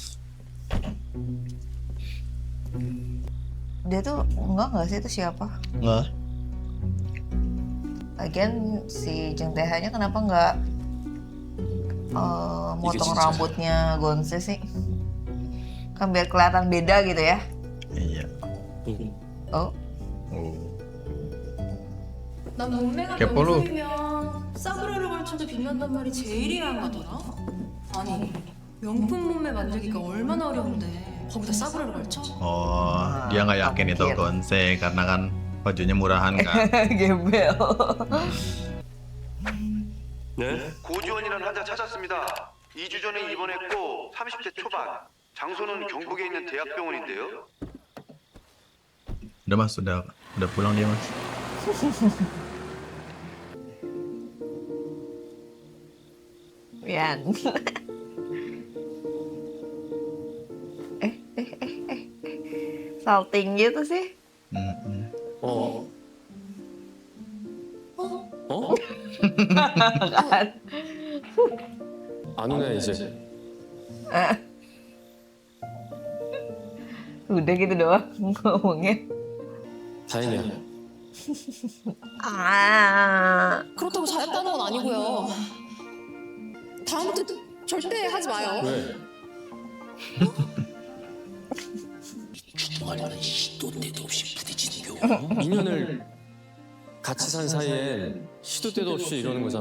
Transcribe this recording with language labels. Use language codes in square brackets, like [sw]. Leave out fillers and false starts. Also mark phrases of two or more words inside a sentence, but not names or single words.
[id] Dia tuh nggak sih itu siapa? Nggak. Lagian si Jeng TH-nya kenapa nggak motong [ko] 진짜. [id] rambutnya Gonse sih? Kan biar kelihatan beda gitu ya. Iya. Oh, Oh. [ko] 난 몸매가 개뽀로. 명품이면 싸구려를 걸쳐도 빛난단 말이 제일이라는 거더라. 아니 명품 몸매 만들기가 얼마나 어려운데 거기다 싸구려를 걸쳐? [id] Oh, dia nggak yakin itu mungkin. Gonse karena kan bajunya murahan kan. gembel. [ko] 네? 고주원이라는 환자 찾았습니다. 2주 전에 입원했고 30대 초반. 장소는 경북에 있는 대학병원인데요. [id] Udah mas, udah pulang dia mas. Yan. Salting gitu sih. [ko] 어? [id] Kan. [ko] 안 오네 이제. [id] Udah gitu doang ngomongnya. [ko] 다행이야. Ah. 그렇다고 잘했다는 건 아니고요. 다음부터 절대 하지 마요. 왜? 인연을 같이 산 사이에 시도 때도 없이 이러는 거잖아.